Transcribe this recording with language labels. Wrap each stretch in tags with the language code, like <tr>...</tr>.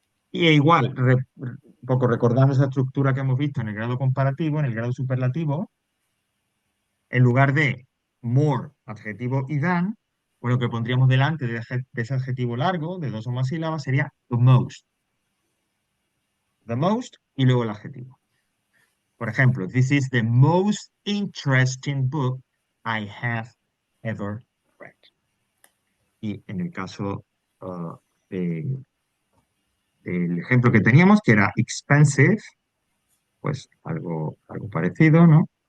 <es>Y igual, un poco recordamos esa estructura que hemos visto en el grado comparativo, en el grado superlativo, en lugar de more, adjetivo y than, pues lo que pondríamos delante de ese adjetivo largo, de dos o más sílabas, sería the most. The most y luego el adjetivo. Por ejemplo,</es> <en>this is the most interesting book I have ever read.</en> <es>Y en el caso del ejemplo que teníamos, que era expensive, pues algo parecido, ¿no?</es>